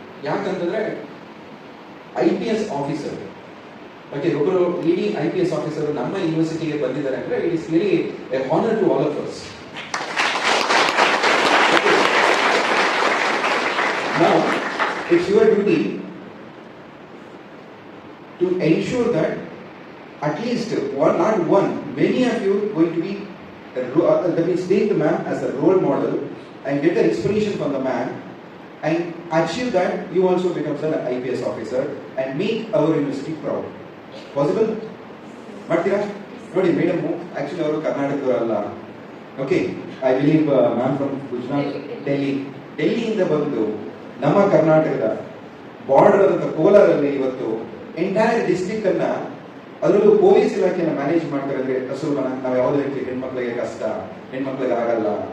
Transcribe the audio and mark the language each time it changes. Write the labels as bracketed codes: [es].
[kn] ಯಾಕಂತಂದ್ರೆ IPS officer, okay, ಒಬ್ಬರು leading IPS officer ನಮ್ಮ ಯೂನಿವರ್ಸಿಟಿಗೆ ಬಂದಿದ್ದಾರೆ ಅಂದ್ರೆ [en] It is really a honour to all of us. Now, it's your duty to ensure that at least one, not one, many of you going to be, that means take the man as a role model and get the inspiration from the man and achieve that you also become an IPS officer and make our university proud. Possible? [kn] ಮಾಡ್ತೀರಾ? ನೋಡಿ madam actually ಅವರು ಕರ್ನಾಟಕದವರಲ್ಲ. Okay, [en] I believe ma'am from Gujarat, [kn] ಡೆಲ್ಲಿಯಿಂದ ಬಂದು ನಮ್ಮ ಕರ್ನಾಟಕದ border ಆದಂತ ಕೋಲಾರಲ್ಲಿ ಇವತ್ತು entire district ಅನ್ನ, ಅದರಲ್ಲೂ ಪೊಲೀಸ್ ಇಲಾಖೆಯನ್ನ ಮ್ಯಾನೇಜ್ ಮಾಡ್ತಾರೆ ಅಂದ್ರೆ ಅಸುರನ ನಾವು ಯಾವುದೇ ರೀತಿ ಹೆಣ್ಮಕ್ಳಿಗೆ ಕಷ್ಟ, ಹೆಣ್ಮಕ್ಳಿಗೆ ಆಗಲ್ಲ.